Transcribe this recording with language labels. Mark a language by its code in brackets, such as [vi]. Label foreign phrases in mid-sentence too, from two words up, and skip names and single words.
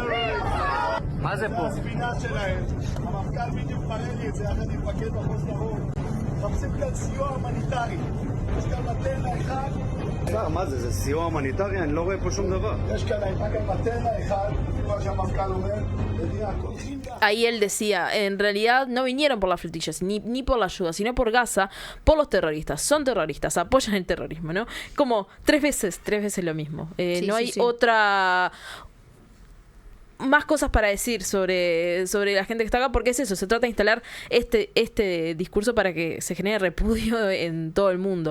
[he] מה זה פה? זה הספינה שלהם. המפכ"ל בדיוק מראה לי את זה, יחד עם מפקד מחוז דרום. מחפשים כאן סיוע הומניטרי. יש כאן מטרנה אחד. מה זה? זה סיוע הומניטרי? אני לא רואה פה שום דבר. יש כאן מטרנה אחד, כמו שהמפכ"ל אומר, [es] Ahí él decía, en realidad no vinieron por las flotillas, ni por la ayuda, sino por Gaza, por los terroristas. Son terroristas, apoyan el terrorismo, ¿no? Como tres veces lo mismo. No hay otra... más cosas para decir sobre la gente que está acá, porque es eso, se trata de instalar este discurso para que se genere repudio en todo el mundo.